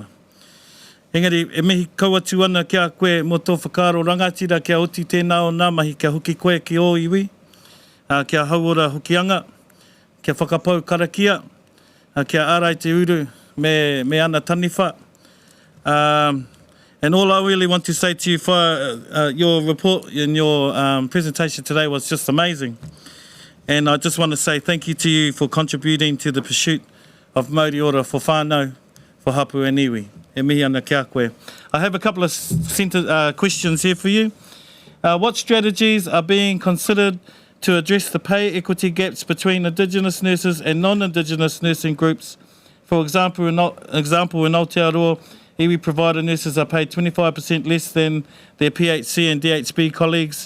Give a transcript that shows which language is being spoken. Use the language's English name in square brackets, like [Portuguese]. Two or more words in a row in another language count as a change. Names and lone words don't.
[Māori] Engari, e mihi kauatu ana kia koe mo tō whakaaro rangatira kia oti tēnā o nā mahi kia hoki koe ki o iwi, kia hauora hokianga, kia whakapau karakia, kia ārai te uru, me ana taniwha. [English] And all I really want to say to you for your report and your presentation today was just amazing. And I just want to say thank you to you for contributing to the pursuit of [Māori] Māori ora [English] for whānau, for hapu and iwi. [Māori] E mihi ana kia koe. [English] I have a couple of questions here for you. What strategies are being considered to address the pay equity gaps between Indigenous nurses and non-Indigenous nursing groups? For example, in Aotearoa, iwi provider nurses are paid 25% less than their PHC and DHB colleagues.